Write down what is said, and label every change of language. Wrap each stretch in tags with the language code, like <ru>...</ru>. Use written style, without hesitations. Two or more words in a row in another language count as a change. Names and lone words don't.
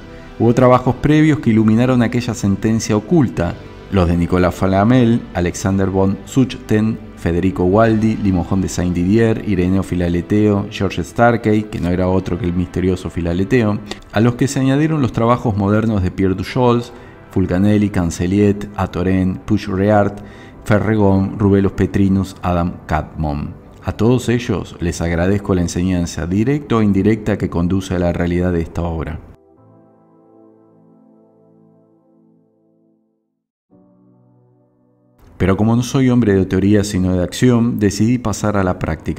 <es>Hubo trabajos previos que iluminaron aquella sentencia oculta, los de Nicolas Flamel, Alexander von Schuchten Federico Gualdi, Limojón de Saint-Didier, Ireneo Filaleteo, George Starkey, que no era otro que el misterioso Filaleteo, a los que se añadieron los trabajos modernos de Pierre Duchols, Fulcanelli, Cancelliet, Atoren, Puig-Reart, Ferregon, Rubelus Petrinus, Adam Cadmon. A todos ellos les agradezco la enseñanza directa o indirecta que conduce a la realidad de esta obra. Pero como no soy hombre de teoría sino de acción, decidí pasar a la práctica.</es>